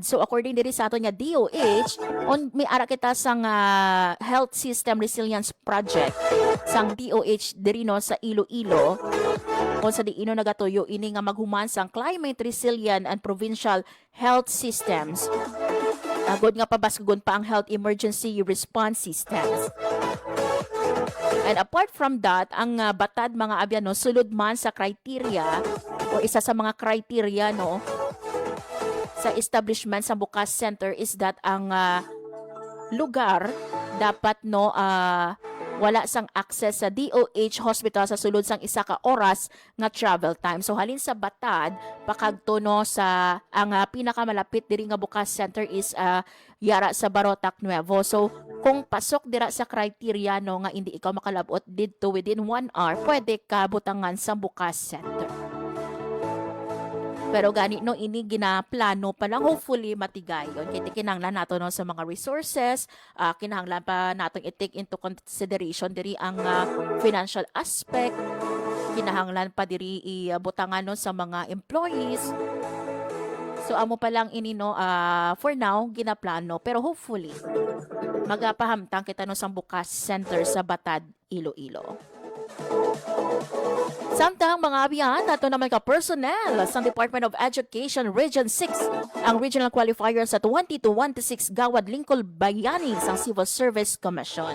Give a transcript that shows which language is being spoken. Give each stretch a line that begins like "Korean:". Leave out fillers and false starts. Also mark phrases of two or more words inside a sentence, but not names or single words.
Hiligaynon: So according diri sa aton nga DOH, may ara kita sang Health System Resilience Project sang DOH diri no sa Iloilo. Kung sa diino nagatuyo ini nga maghuman sang
English: climate resilient and provincial health systems.
Hiligaynon: Agod nga pabaskugon pa ang
English: health emergency response systems. And apart from that,
Hiligaynon: ang Batad mga abyan no sulod man sa criteria o isa sa mga criteria no sa establishment sa Bukas Center is that ang lugar dapat wala sang access sa DOH hospital sa sulod sang 1 ka oras nga
English: travel time.
Hiligaynon: So halin sa Batad pakagto no sa ang pinakamalapit diri nga Bukas Center is yara sa Barotac Nuevo. So kung pasok dira sa criteria no nga hindi ikaw makalabot didto
English: within 1 hour,
Hiligaynon: pwede ka butangan sa Bukas Center. Pero gani no ini ginaplano pa lang, hopefully matigayon. Kaya kinahanglan nato no sa mga resources, kinahanglan pa natong
English: i-take into consideration
Hiligaynon: diri ang
English: financial aspect,
Hiligaynon: kinahanglan pa diri ibutangan no sa mga employees. So amo pa lang ini no
English: for now
Hiligaynon: ginaplano, pero hopefully magapahamtang kita no sa Bukas Center sa Batad, Iloilo. Samtang mga abiyan, nato naman ka personnel sa Department of Education Region 6 ang
English: regional qualifier
Hiligaynon: sa 2026 Gawad Lingkod Bayani sa Civil Service Commission.